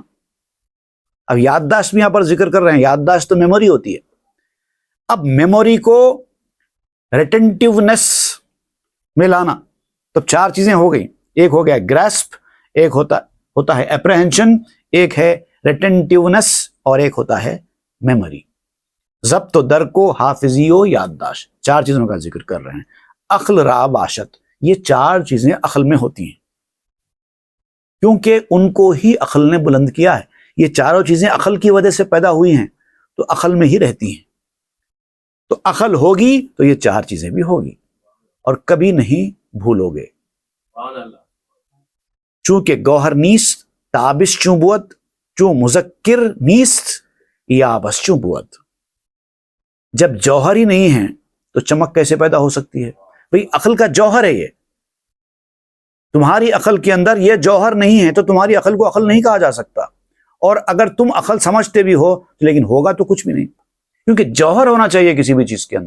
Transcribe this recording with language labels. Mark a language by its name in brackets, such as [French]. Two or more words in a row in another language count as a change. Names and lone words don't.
[Urdu] اب یادداشت بھی یہاں پر ذکر کر رہے ہیں. یادداشت تو میموری ہوتی ہے. اب میموری کو ریٹینٹیونیس میں لانا. تو چار چیزیں ہو گئی. ایک ہو گیا گریسپ، ایک ہوتا ہے اپریہنشن، ایک ہے ریٹینٹیونیس اور ایک ہوتا ہے میموری. [Persian] ضبط و درک و حافظی و یادداشت، [Urdu] چار چیزوں کا ذکر کر رہے ہیں. [Persian] عقل را باشد، [Urdu] یہ چار چیزیں عقل میں ہوتی ہیں کیونکہ ان کو ہی عقل نے بلند کیا ہے. یہ چاروں چیزیں عقل کی وجہ سے پیدا ہوئی ہیں تو عقل میں ہی رہتی ہیں. تو عقل ہوگی تو یہ چار چیزیں بھی ہوگی اور کبھی نہیں بھولو گے. [Persian] چونکہ گوہر نیست تابش چوں بود، چوں مذکر نیست یا بسچوں بود. [Urdu] جب جوہر ہی نہیں ہے تو چمک کیسے پیدا ہو سکتی ہے؟ بھئی عقل کا جوہر ہے یہ. تمہاری عقل کے اندر یہ جوہر نہیں ہے تو تمہاری عقل کو عقل نہیں کہا جا سکتا. اور اگر تم عقل سمجھتے بھی ہو لیکن ہوگا تو کچھ بھی نہیں، کیونکہ جوہر ہونا چاہیے کسی بھی چیز کے اندر.